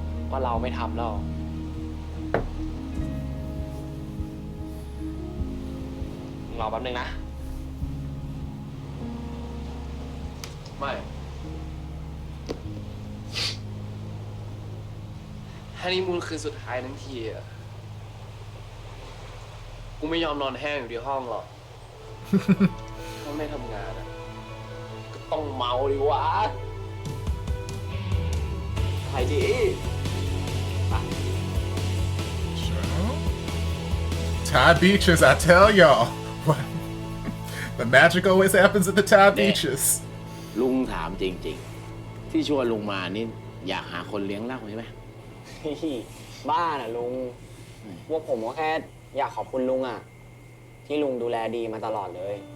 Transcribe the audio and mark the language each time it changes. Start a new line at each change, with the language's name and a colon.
Thai: ว่าเราไม่ทำแล้วรอแป๊บนึงนะไม่ฮันนีมูนคืนสุดท้ายทั้งทีอะกูไม่ยอมนอนแห้งอยู่ที่ห้องหรอกถ้าไม่ทำงานอะก็ต้องเมาดิวะไปดิ
English: Thai beaches, I tell y'all. What? The magic always happens at the Thai beaches.
Thai: ลุงถามจริงๆที่ชวนลุงมานี่อยากหาคนเลี้ยงเหล้าใช่ไหม บ้าน่ะลุงพวกผมก็แค่อยากขอบคุณลุงอ่ะที่ลุงดูแลดีมาตลอดเลย